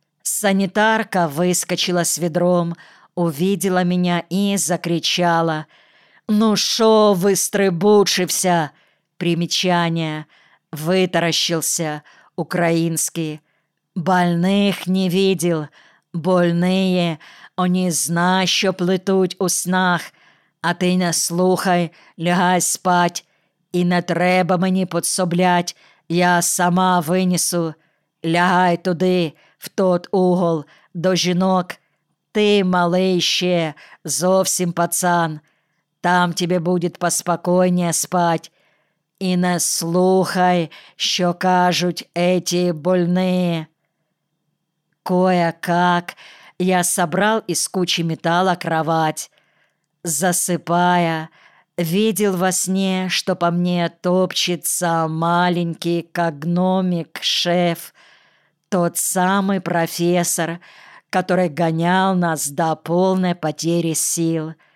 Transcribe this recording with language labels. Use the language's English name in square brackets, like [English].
[Russian] Санитарка выскочила с ведром, увидела меня и закричала: «Ну шо вы [Ukrainian] стрибучився?» [Russian] Примечание: «Вытаращился», украинский. «Больных не видел. Больные, они знают, что [Ukrainian] плетуть у снах. А ты не слухай, лягай спать. И не треба мені [Russian] подсоблять, [Ukrainian] я сама винесу. Лягай туди, [Russian] в тот угол, [Ukrainian] до жінок. Ти малий ще, зовсім пацан. Там тебе буде [Russian] поспокойнее спать. [Ukrainian] І не слухай, що кажуть [Russian] эти больные». Кое-как я собрал из кучи металла кровать. Засыпая, видел во сне, что по мне топчется маленький, как гномик, шеф, тот самый профессор, который гонял нас до полной потери сил.